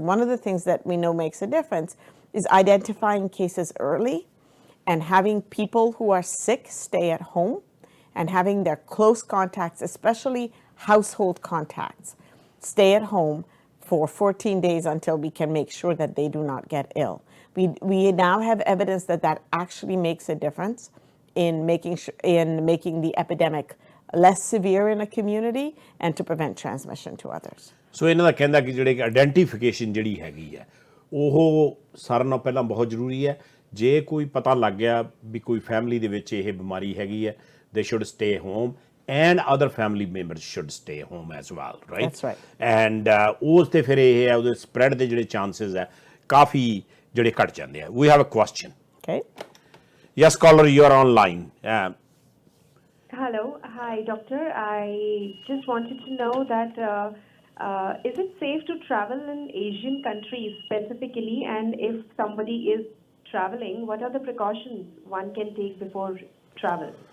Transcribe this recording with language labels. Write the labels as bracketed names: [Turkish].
[English] And one of the things that we know makes a difference is identifying cases early and having people who are sick stay at home and having their close contacts, especially household contacts, stay at home for 14 days until we can make sure that they do not get ill. We now have evidence that actually makes a difference in making the epidemic less severe in a community and to prevent transmission to others. [Punjabi] So ਇਹਨਾਂ ਦਾ ਕਹਿੰਦਾ ਕਿ ਜਿਹੜੇ identification ਜਿਹੜੀ ਹੈਗੀ ਹੈ ਉਹ ਸਾਰਿਆਂ ਨਾਲੋਂ ਪਹਿਲਾਂ ਬਹੁਤ ਜ਼ਰੂਰੀ ਹੈ ਜੇ ਕੋਈ ਪਤਾ ਲੱਗ ਗਿਆ ਵੀ ਕੋਈ ਫੈਮਿਲੀ ਦੇ ਵਿੱਚ ਇਹ ਬਿਮਾਰੀ ਹੈਗੀ ਹੈ [English] they should stay home and other family members should stay home as well, right? That's right. [Punjabi] And ਉਸ ਤੇ ਫਿਰ ਇਹ ਹੈ ਉਹਦੇ ਸਪਰੈਡ ਦੇ ਜਿਹੜੇ ਚਾਂਸਸ ਹੈ ਕਾਫੀ ਜਿਹੜੇ ਘਟ ਜਾਂਦੇ ਆ [English] we have a question. Okay. Yes, caller, you are online. Hello. Hi, doctor. I just wanted to know that is it safe to travel in Asian countries specifically, and if somebody is traveling, what are the precautions one can take before travel?